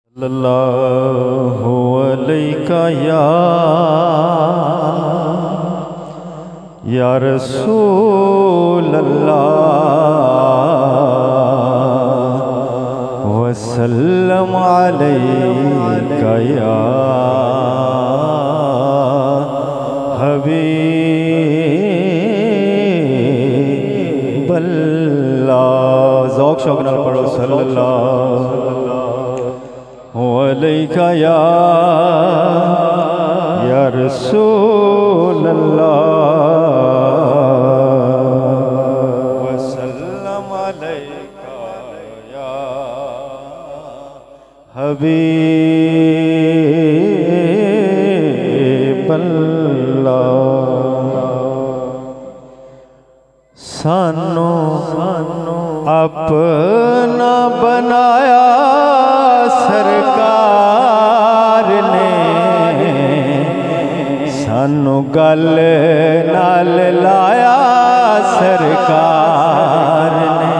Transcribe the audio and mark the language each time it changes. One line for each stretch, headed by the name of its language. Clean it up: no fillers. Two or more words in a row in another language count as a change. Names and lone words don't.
Arabic: صلى الله عليك يا رسول الله وسلم عليك يا حبيب الله.
Punjabi: ज़ौक़ शौक़ नाल पढ़ो
Arabic: صلى الله عليك يا رسول الله وسلم عليك يا حبيب الله.
Punjabi: सानू अपना बनाया सरकार ने, सानू गल नाल लाया सरकार ने।